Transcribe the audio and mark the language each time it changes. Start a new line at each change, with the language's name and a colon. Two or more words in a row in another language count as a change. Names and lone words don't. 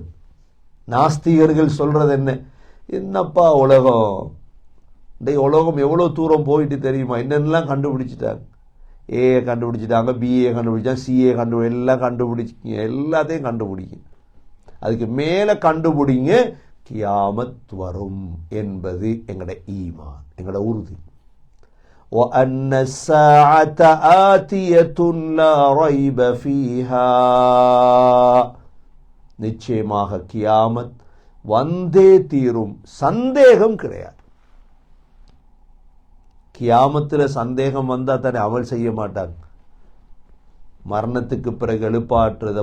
Tamil: நாஸ்திகர்கள் சொல்றது என்ன, என்னப்பா உலகம், இன்றைக்கு உலகம் எவ்வளோ தூரம் போயிட்டு தெரியுமா, என்னென்னலாம் கண்டுபிடிச்சிட்டாங்க. ஏஏ கண்டுபிடிச்சிட்டாங்க, பிஏ கண்டுபிடிச்சாங்க, சிஏ எல்லாம் கண்டுபிடிச்சிங்க, எல்லாத்தையும் கண்டுபிடிங்க, அதுக்கு மேலே கண்டுபிடிங்க, கியாமத் வரும் என்பது எங்களோட ஈமான், எங்களோட உறுதி.
Arabic: وَأَنَّ السَّاعَةَ آتِيَةٌ لَا رَيْبَ فِيهَا,
Tamil: நிச்சயமாக கியாமத் வந்தே தீரும், சந்தேகம் கிடையாது. கியாமத்தில் சந்தேகம் வந்தால் தானே அமல் செய்ய மாட்டாங்க. மரணத்துக்கு பிறகு எழுப்பாற்றுறது.